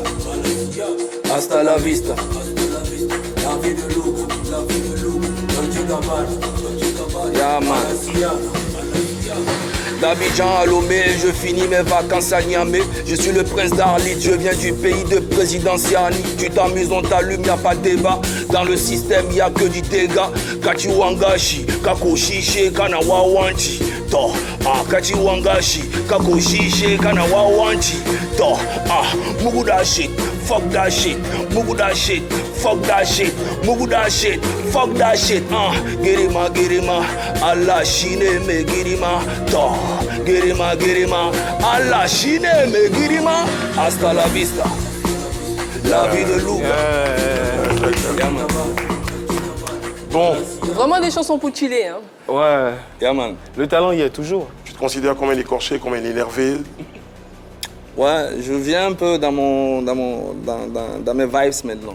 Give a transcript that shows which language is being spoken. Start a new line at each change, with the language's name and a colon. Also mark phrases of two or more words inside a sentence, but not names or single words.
Spanish: Hasta la vista,
French: la vie de Luga, Dolce Gabbana,
English: yeah, man.
French: D'Abidjan à Lomé, je finis mes vacances à Niamey. Je suis le prince d'Arlit, je viens du pays de président Siani. Tu t'amuses, on t'allume, y'a pas de débat. Dans le système, y'a que du dégât.
Hausa: Kachiwangashi, Kakoshishe, Kanawawanchi. To, Kachiwangashi, Kakoshishe, Kanawawanchi.
English: To, Muguda shit, fuck that shit. Muguda shit, fuck that shit. Muguda shit, fuck that shit.
Hausa: Girima, Allah shine me girima. To, girima, Allah shine me girima.
Spanish: Hasta la vista,
French: la vie de Louga. Bon. Vraiment des chansons pour chiller, hein. Ouais.
English: Yeah, man.
French: Le talent y est toujours. Tu te considères comme un écorché, comme un énervé? Ouais, je viens un peu dans mes vibes maintenant.